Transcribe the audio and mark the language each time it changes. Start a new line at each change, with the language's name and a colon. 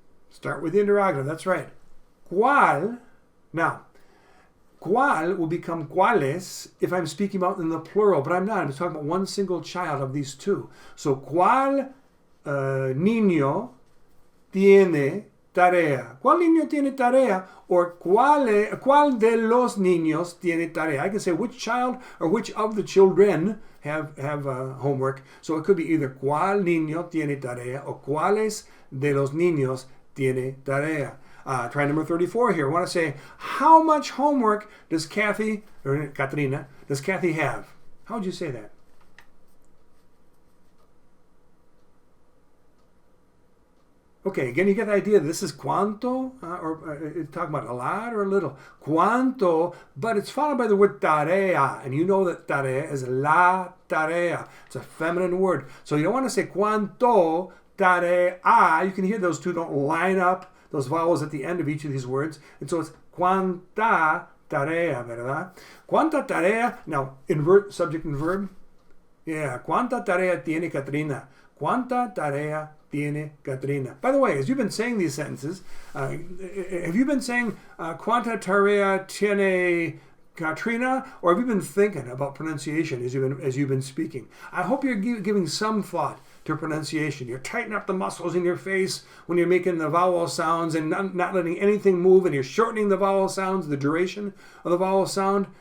English: Start with the interrogative. That's right. ¿Cuál? Now, ¿cuál will become cuáles if I'm speaking about in the plural, but I'm not. I'm talking about one single child of these two.
Spanish: So, ¿cuál niño tiene tarea? ¿Cuál niño tiene tarea? Or ¿cuál de los niños tiene tarea?
English: I can say which child or which of the children have homework. So it could be either
Spanish: ¿cuál niño tiene tarea? Or ¿cuáles de los niños tiene tarea?
English: Try number 34 here. I want to say, how much homework does Kathy have? How would you say that? Okay, again, you get the idea. This is cuánto, or talking about a lot or a little. Cuánto, but it's followed by the word tarea, and you know that tarea is la tarea. It's a feminine word. So you don't want to say
Spanish: cuánto tarea.
English: You can hear those two don't line up, those vowels at the end of each of these words. And so it's
Spanish: cuánta tarea, ¿verdad? Cuánta tarea,
English: now invert subject and verb.
Spanish: Yeah, cuánta tarea tiene Katrina? Cuánta tarea tiene Katrina?
English: By the way, as you've been saying these sentences, have you been saying
Spanish: cuánta tarea tiene Katrina,
English: or have you been thinking about pronunciation as you've been speaking? I hope you're giving some thought to pronunciation. You're tightening up the muscles in your face when you're making the vowel sounds and not letting anything move, and you're shortening the vowel sounds, the duration of the vowel sound.